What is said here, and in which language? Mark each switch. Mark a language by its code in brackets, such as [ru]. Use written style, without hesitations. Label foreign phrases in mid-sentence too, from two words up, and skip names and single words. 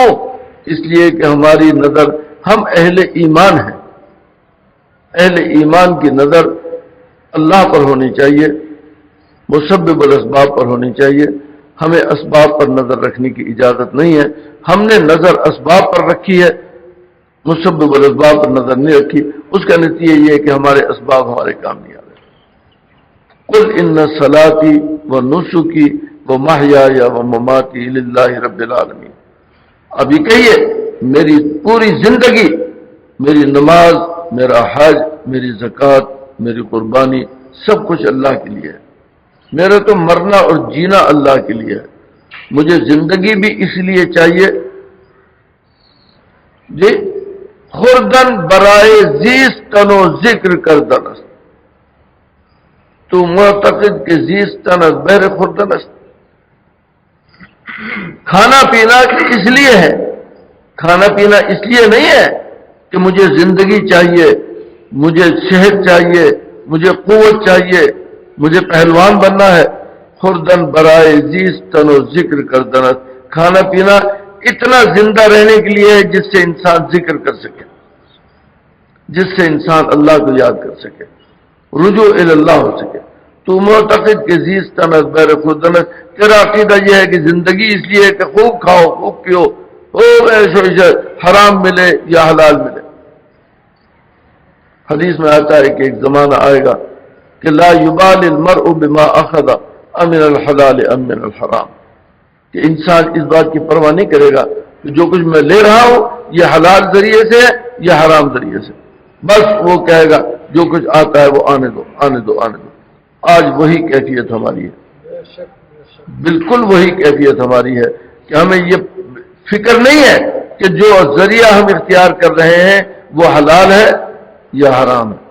[ur] اس لیے کہ ہماری نظر، ہم اہل ایمان ہیں، اہل ایمان کی نظر اللہ پر ہونی چاہیے، [ar] مسبب الاسباب [ur] پر ہونی چاہیے. ہمیں اسباب پر نظر رکھنے کی اجازت نہیں ہے. ہم نے نظر اسباب پر رکھی ہے، [ar] مسبب الاسباب [ur] پر نظر نہیں رکھی. اس کا نتیجہ یہ ہے کہ ہمارے اسباب ہمارے کام نہیں آ رہے. [ar] قل ان صلاتی و نسکی و محیای و مماتی للہ رب العالمین. [ur] ابھی کہیے میری پوری زندگی، میری نماز، میرا حج، میری زکوٰۃ، میری قربانی سب کچھ اللہ کے لیے ہے. میرا تو مرنا اور جینا اللہ کے لیے ہے. مجھے زندگی بھی اس لیے چاہیے جی [fa] خوردن برائے زیستن و ذکر کردن است. تو معتقد کہ زیستن از بہر خوردن است. [ur] کھانا پینا اس لیے ہے، کھانا پینا اس لیے نہیں ہے کہ مجھے زندگی چاہیے، مجھے صحت چاہیے، مجھے قوت چاہیے، مجھے پہلوان بننا ہے. [fa] خوردن برائے زیستن و ذکر کردن است. [ur] کھانا پینا اتنا زندہ رہنے کے لیے ہے جس سے انسان ذکر کر سکے، جس سے انسان اللہ کو یاد کر سکے، رجوع اللہ ہو سکے. [fa] تو معتقد کہ زیستن از بہر خوردن است. [ur] تیرا عقیدہ یہ ہے کہ زندگی اس لیے ہے کہ خوب کھاؤ، خوب پیو، حرام ملے یا حلال ملے. حدیث میں آتا ہے کہ ایک زمانہ آئے گا کہ [ar] لا یبال المرء بما اخذ امن الحلال امن الحرام، [ur] کہ انسان اس بات کی پرواہ نہیں کرے گا کہ جو کچھ میں لے رہا ہوں یہ حلال ذریعے سے یا حرام ذریعے سے. بس وہ کہے گا جو کچھ آتا ہے وہ آنے دو آنے دو آنے دو. آج وہی کیفیت ہماری ہے، بالکل وہی کیفیت ہماری ہے کہ ہمیں یہ فکر نہیں ہے کہ جو ذریعہ ہم اختیار کر رہے ہیں وہ حلال ہے یا حرام ہے.